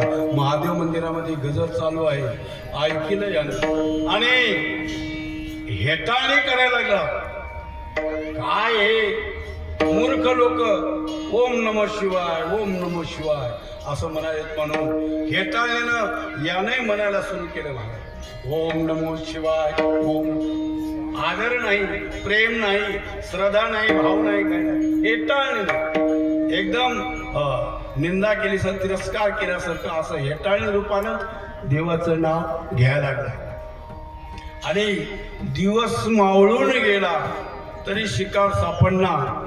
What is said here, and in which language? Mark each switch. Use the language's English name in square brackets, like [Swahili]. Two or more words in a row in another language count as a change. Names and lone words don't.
[Marathi] महादेव मंदिरामध्ये गजर चालू आहे. ऐकलं यानं आणि हेटाळणी करायला लागला. काय हे मूर्ख लोक [Sanskrit] ओम नमो शिवाय, ओम नमो शिवाय [Marathi] असं म्हणायत म्हणून हेटाळण्यानं याने म्हणायला सुरू केलं. [Sanskrit] ओम नमो शिवाय. [Marathi] ओम आदर नाही, प्रेम नाही, श्रद्धा नाही, भाव नाही, काय नाही. हेटाळणी एकदम निंदा केली सर, तिरस्कार केल्यासारखं असं हेटाळणी रूपानं देवाचं नाव घ्यायला लागलं. आणि दिवस मावळून गेला तरी शिकार सापडणार.